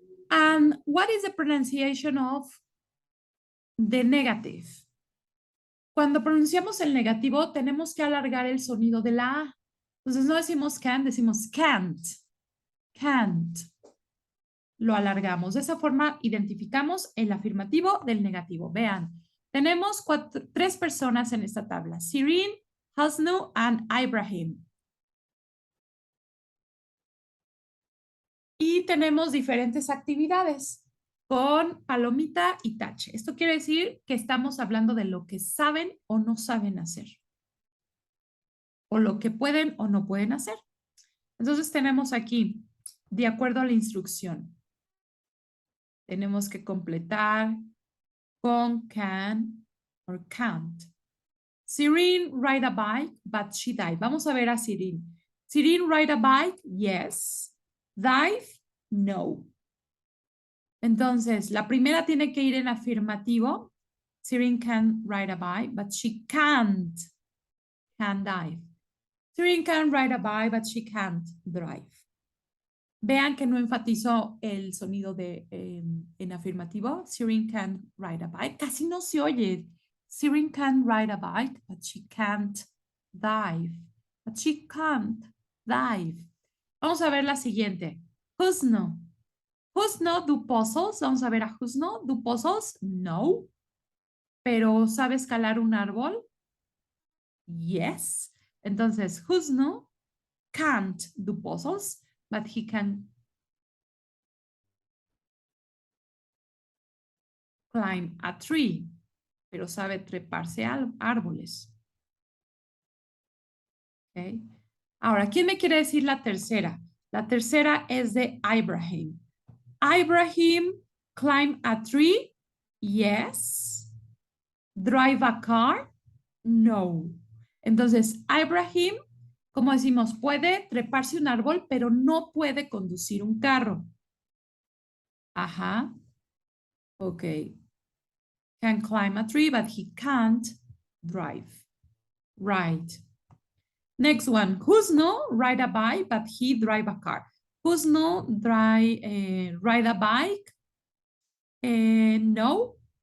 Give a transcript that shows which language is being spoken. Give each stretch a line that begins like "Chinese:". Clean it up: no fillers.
English: And what is the pronunciation of the negative?
Spanish: Cuando pronunciamos el negativo, tenemos que alargar el sonido de la A. Entonces no decimos can, decimos can't. Can't. Lo alargamos. De esa forma identificamos el afirmativo del negativo. Vean, tenemos tres personas en esta tabla.
English: Sirin, Hasnu, and Ibrahim.
Spanish: Y tenemos diferentes actividades con palomita y tache. Esto quiere decir que estamos hablando de lo que saben o no saben hacer. O lo que pueden o no pueden hacer. Entonces tenemos aquí, de acuerdo a la instrucción, tenemos que completar con can or can't.
English: Sirin ride a bike, but she died.
Spanish: Vamos a ver a Sirin.
English: Sirin ride a bike, yes. Dive, no.
Spanish: Entonces, la primera tiene que ir en afirmativo.
English: Sirin can ride a bike, but she can't dive. Sirin can ride a bike, but she can't drive.
Spanish: Vean que no enfatizó el sonido en afirmativo.
English: Sirin can ride a bike.
Spanish: Casi no se oye.
English: Sirin can ride a bike, but she can't dive. But she can't dive.
Spanish: Vamos a ver la siguiente.
English: Husno. Husno do puzzles.
Spanish: Vamos a ver a
English: Husno do puzzles. No.
Spanish: Pero ¿sabe escalar un árbol?
English: Yes. Entonces, Husno can't do puzzles, but he can climb a tree.
Spanish: Pero sabe treparse a árboles. Okay. Ahora, ¿quién me quiere decir la tercera? La tercera es de Ibrahim.
English: Ibrahim climb a tree?
Spanish: Yes. Drive a car? No. Entonces, Ibrahim, como decimos, puede treparse un árbol, pero no puede conducir un carro. Ajá. Ok.
English: Can climb a tree, but he can't drive. Right. Next one. Husno ride a bike, but he drive a car. Husno ride a bike? No.